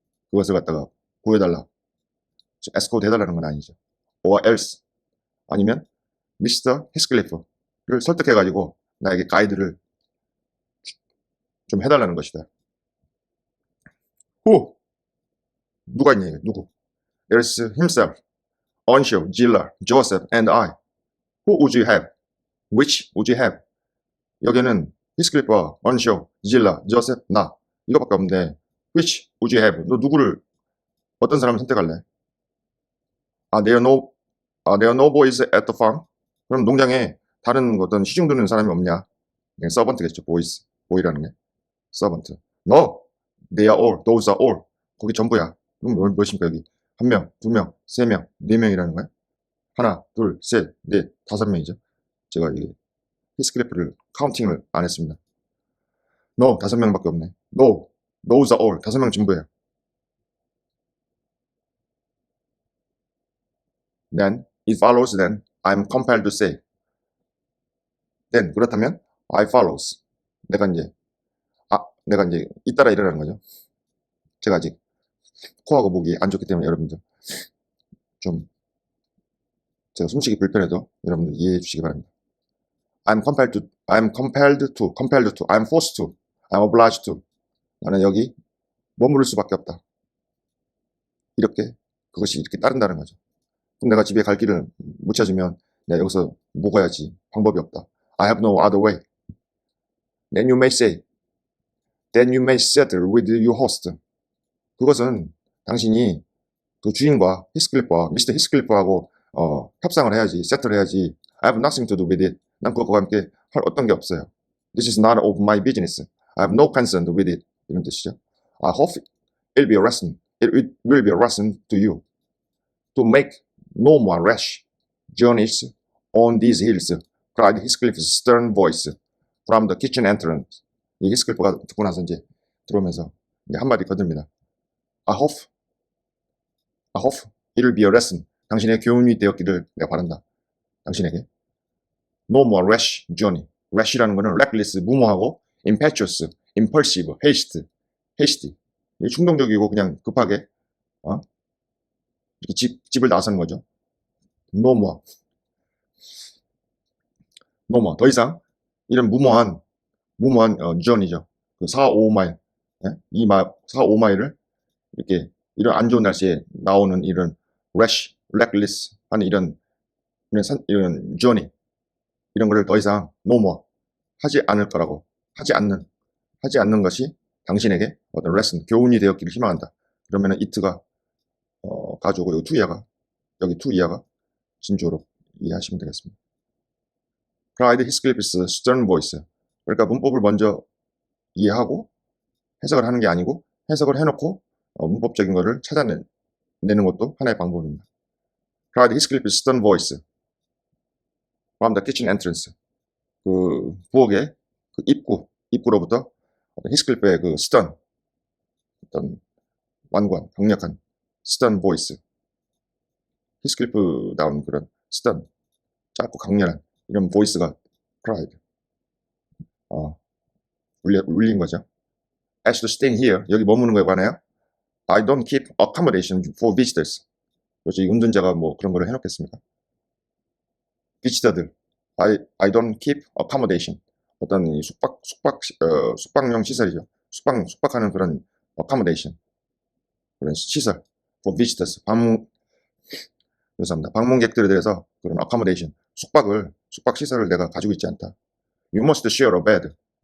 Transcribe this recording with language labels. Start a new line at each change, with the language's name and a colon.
Korean: 그것을 갖다가 보여달라. 에스코트 해달라는 건 아니죠.
English: Or else. 아니면 Mr.
Korean: Heathcliff를 설득해가지고 나에게 가이드를 좀 해달라는 것이다. Who? 누가 있니? 누구?
English: There's himself, Earnshaw, Gillar, Joseph, and I. Who would you have? Which would you have?
Korean: 여기는 히스클리프와 Earnshaw, Gillar, Joseph, 나 이거밖에 없는데
English: Which would you have?
Korean: 너 어떤 사람을 선택할래?
English: There are no boys at the farm?
Korean: 그럼 농장에 다른 어떤 시중 드는 사람이 없냐? 서번트겠죠. 보이라는 게 서번트.
English: No, they are all. Those are all.
Korean: 거기 전부야. 그럼 몇입니까 여기? 1명, 2명, 3명, 4명이라는 거야? 하나, 둘, 셋, 넷, 5명이죠. 제가 이 히스클리프를 카운팅을 안 했습니다.
English: No,
Korean: 5명밖에 없네.
English: No, those are all.
Korean: 5명 전부야.
English: Then it follows. Then I'm compelled to say. Then
Korean: 그렇다면
English: I follows.
Korean: 내가 이제 잇따라 이러라는 거죠. 제가 아직 코하고 목이 안 좋기 때문에 여러분들 좀 제가 숨쉬기 불편해도 여러분들 이해해 주시기 바랍니다.
English: I'm compelled to, I'm forced to, I'm obliged to.
Korean: 나는 여기 머무를 수밖에 없다. 그것이 이렇게 따른다는 거죠. 그럼 내가 집에 갈 길을 못 찾으면 내가 여기서 묵어야지. 방법이 없다.
English: I have no other way. Then you may settle with your host.
Korean: 그것은 당신이 그 주인과 미스터 히스클리프하고 협상을 해야지, 세틀을 해야지.
English: I have nothing to do with it.
Korean: 난 그것과 함께 할 어떤 게 없어요.
English: This is not of my business. I have no concern with it.
Korean: 이런 뜻이죠.
English: I hope it will be a lesson to you to make no more rash journeys on these hills. cried Heathcliff's stern voice from the kitchen entrance.
Korean: 이 히스클리프가 듣고 나서 이제 들어오면서 이제 한마디 거듭니다.
English: I hope it will be a lesson.
Korean: 당신의 교훈이 되었기를 내가 바란다. 당신에게.
English: No more rash journey. rash이라는 거는 reckless, 무모하고 impetuous, impulsive, hasty.
Korean: 충동적이고 그냥 급하게 이렇게 집을 나서는 거죠.
English: No more.
Korean: 더 이상 이런 무모한 journey죠. 그 4-5마일. 4-5마일을 이렇게 이런 안 좋은 날씨에 나오는 이런 rash, reckless 하는 이런 journey 이런 거를 더 이상 no more 하지 않을 거라고 하지 않는 것이 당신에게 어떤 lesson, 교훈이 되었기를 희망한다. 그러면은 it가 가져오고 여기 to 이하가 진조로 이해하시면 되겠습니다.
English: cried Heathcliff's stern voice.
Korean: 그러니까 문법을 먼저 이해하고 해석을 하는 게 아니고 해석을 해놓고 문법적인 거를 찾아내는 것도 하나의 방법입니다.
English: cried Heathcliff's stern voice from the kitchen entrance.
Korean: 그 부엌의 그 입구로부터 히스클리프의 그 stern, 어떤 완고한 강력한 stern voice. 히스클리프다운 그런 stern, 짧고 강렬한 이런 보이스가 cried. 울린 거죠.
English: As to staying here,
Korean: 여기 머무는 거에 관하여
English: I don't keep accommodation for visitors.
Korean: 그렇죠. 이 운전자가 뭐 그런 걸 해놓겠습니까?
English: 비치터들, I don't keep accommodation.
Korean: 어떤 이 숙박용 시설이죠. 숙박하는 그런 accommodation. 그런 시설. for visitors. 죄송합니다. 방문객들에 대해서 그런 accommodation. 숙박 시설을 내가 가지고 있지 않다.
English: You must share a bed.